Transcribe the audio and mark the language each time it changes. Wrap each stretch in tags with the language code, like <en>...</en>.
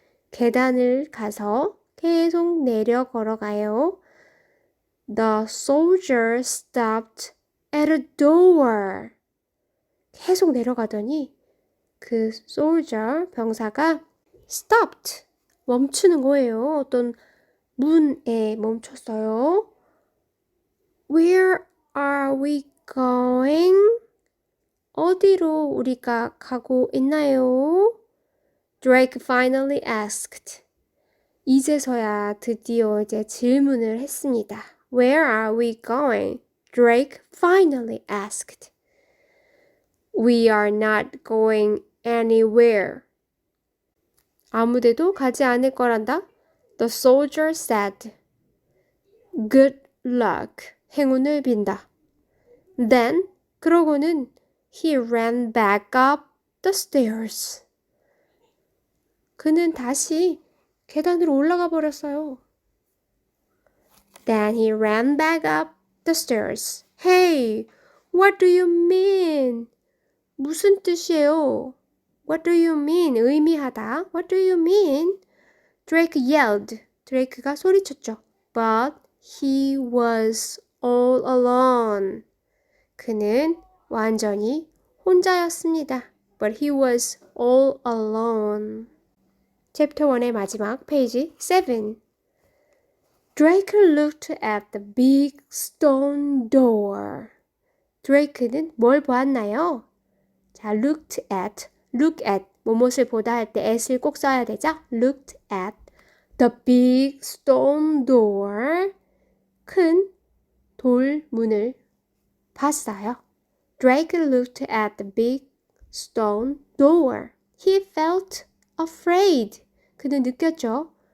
<ko>계단을 가서 계속 내려 걸어가요.</ko> <en>The soldier stopped at a door.</en> <ko>계속 내려가더니 그 soldier 병사가 stopped. 멈추는 거예요. 어떤 문에 멈췄어요.</ko> <en>Where are we going?</en> <ko>어디로 우리가 가고 있나요?</ko> <en>Drake finally asked.</en> <ko>이제서야 드디어 이제 질문을 했습니다.</ko> <en>Where are we going? Drake finally asked. We are not going anywhere.</en> <ko>아무데도 가지 않을 거란다.</ko> <en>The soldier said. Good luck.</en> <ko>행운을 빈다.</ko> <en>Then,</en> <ko>그러고는</ko> <en>he ran back up the stairs.</en> <ko>그는 다시 계단으로 올라가 버렸어요.</ko> <en>Then he ran back up the stairs. Hey, what do you mean?</en> <ko>무슨 뜻이에요?</ko> <en>What do you mean?</en> <ko>의미하다.</ko> <en>What do you mean? Drake yelled.</en> <ko>드레이크가 소리쳤죠.</ko> <en>But he was all alone.</en> <ko>그는 완전히 혼자였습니다.</ko> <en>But he was all alone.</en> <ko>챕터 1의 마지막 페이지 7.</ko> <en>Drake looked at the big stone door.</en> <ko>드레이크는 뭘 보았나요? 자, look at, 무엇을 보다 할 때 at을 꼭 써야 되죠?</ko> <en>Looked at the big stone door.</en> <ko>큰 돌문을 봤어요.</ko> <en>Drake looked at the big stone door. He felt afraid.</en> <ko>그는 느꼈죠?</ko>